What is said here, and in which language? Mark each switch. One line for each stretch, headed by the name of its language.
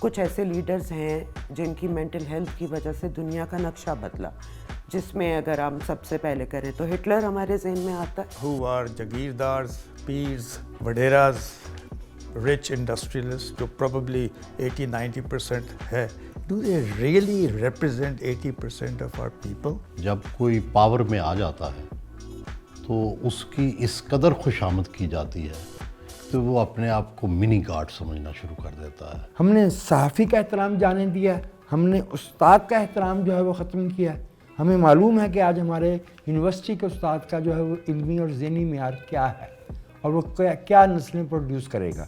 Urdu: کچھ ایسے لیڈرز ہیں جن کی مینٹل ہیلتھ کی وجہ سے دنیا کا نقشہ بدلا، جس میں اگر ہم سب سے پہلے کریں تو ہٹلر ہمارے ذہن میں آتا ہے.
English: who are
Urdu: جاگیردارز، peers, waderas,
English: rich industrialists
Urdu: جو probably 80-90% ہے.
English: Do they really represent 80% of our people?
Urdu: جب کوئی پاور میں آ جاتا ہے تو اس کی اس قدر خوش آمد کی جاتی ہے کہ وہ اپنے آپ کو منی گاڈ سمجھنا شروع کر دیتا ہے. ہم نے صحافی کا احترام جانے دیا، ہم نے استاد کا احترام جو ہے وہ ختم کیا. ہمیں معلوم ہے کہ آج ہمارے یونیورسٹی کے استاد کا جو ہے وہ علمی اور ذہنی معیار کیا ہے اور وہ کیا نسلیں پروڈیوس کرے گا.